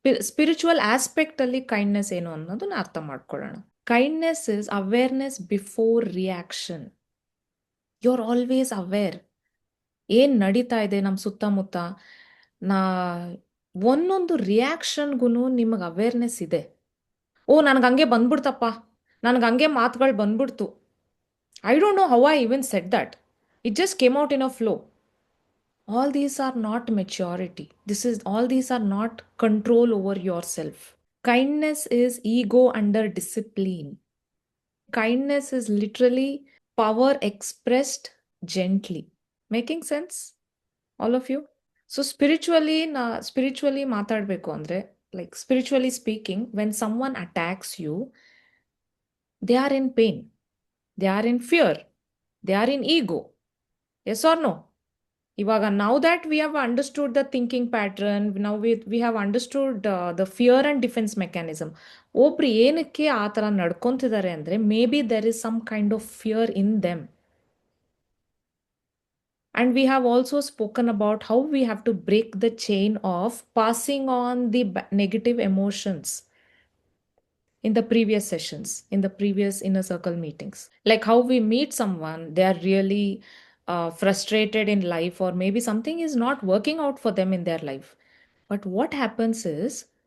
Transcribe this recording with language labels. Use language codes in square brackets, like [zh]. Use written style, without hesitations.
[kn] Spiritual ಆಸ್ಪೆಕ್ಟಲ್ಲಿ kindness ಏನು ಅನ್ನೋದನ್ನ ಅರ್ಥ ಮಾಡ್ಕೊಳ್ಳೋಣ. [en] Kindness is awareness before reaction. You are always aware. [kn] ಏನು ನಡೀತಾ ಇದೆ ನಮ್ಮ ಸುತ್ತಮುತ್ತ, ನಾ ಒಂದೊಂದು ರಿಯಾಕ್ಷನ್ಗೂ ನಿಮಗೆ ಅವೇರ್ನೆಸ್ ಇದೆ. ನನಗೆ ಹಂಗೆ ಬಂದ್ಬಿಡ್ತಪ್ಪ, ನನಗೆ ಹಂಗೆ ಮಾತುಗಳು ಬಂದ್ಬಿಡ್ತು, [en] I don't know how I even said that. It just came out in a flow. All these are not maturity. All these are not control over yourself. Kindness is ego under discipline. Kindness is literally power expressed gently. Making sense? All of you? So spiritually [kn] ಮಾತಾಡಬೇಕು ಅಂದರೆ, [en] like spiritually speaking, when someone attacks you, they are in pain. They are in fear. They are in ego. Yes or no? [kn] Ivaga, [en] now that we have understood the thinking pattern, now we have understood the fear and defense mechanism. [kn] ಒಬ್ರು ಏನಕ್ಕೆ ಆ ಥರ ನಡ್ಕೊತಿದ್ದಾರೆ ಅಂದರೆ, [en] Maybe there is some kind of fear in them. And we have also spoken about how we have to break the chain of passing on the negative emotions in the previous sessions, in the previous inner circle meetings. Like how we meet someone, they are really frustrated in life, or maybe something is not working out for them in their life. But what happens is,